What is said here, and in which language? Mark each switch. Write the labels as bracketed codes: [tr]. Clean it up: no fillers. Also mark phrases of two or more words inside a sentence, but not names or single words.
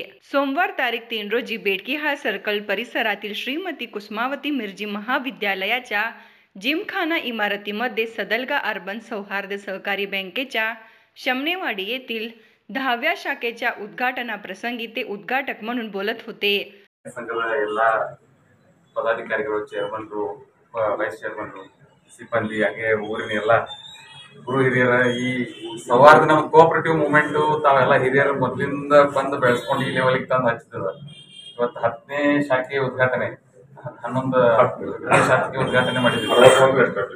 [mr] सोमवार तारीख 3 रोजी बेडकीहाळ सर्कल परिसरातील श्रीमती कुसुमावती मिरजी महाविद्यालयाच्या जिमखाना इमारतीमध्ये सदलगा अर्बन सौहार्द सहकारी बँकेच्या शमनेवाडी येथील 10व्या शाखेच्या उद्घाटनाप्रसंगी ते उद्घाटक म्हणून बोलत होते. [kn] ಸಂಘದ ಎಲ್ಲ ಪದಾಧಿಕಾರಿಗಳು, ಚೇರ್ಮನ್ರು, ವೈಸ್ ಚೇರ್ಮನ್ರು, ಸಿಬ್ಬಂದಿ, ಹಾಗೆ ಊರಿನ ಎಲ್ಲ ಗುರು ಹಿರಿಯರ ಈ ಸೌಹಾರ್ದ ನಮ್ಮ ಕೋಆಪರೇಟಿವ್ ಮೂವ್ಮೆಂಟು ತಾವೆಲ್ಲ ಹಿರಿಯರು ಮೊದಲಿಂದ ಬಂದು ಬೆಳೆಸ್ಕೊಂಡು ಈ ಲೆವೆಲ್ಗೆ ತಂದು ಹಚ್ಚಿದ. ಇವತ್ತು 10ನೇ ಶಾಖೆ ಉದ್ಘಾಟನೆ, 11ನೇ ಶಾಖೆ ಉದ್ಘಾಟನೆ ಮಾಡಿದ್ವಿ.